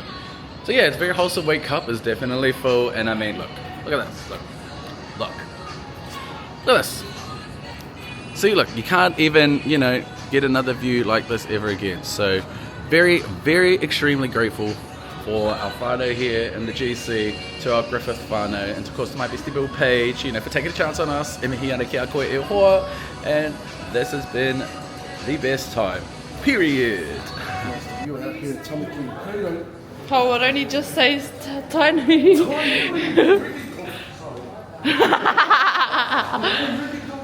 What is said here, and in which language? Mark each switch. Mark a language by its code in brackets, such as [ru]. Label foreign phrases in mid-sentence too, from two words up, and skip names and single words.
[en] So yeah, it's a very wholesome wake cup. It's definitely full, and I mean, look at this, look at this. See, look, you can't even, get another view like this ever again. So very, very extremely grateful for our whānau here in the GC, to our Griffith whānau, and of course to my bestie Bill Page, for taking a chance on us. [mi] E mihi ana ki a koe e hoa, [en] and this has been the best time, period. You're out here at Tamaki. Oh, it only just says tiny.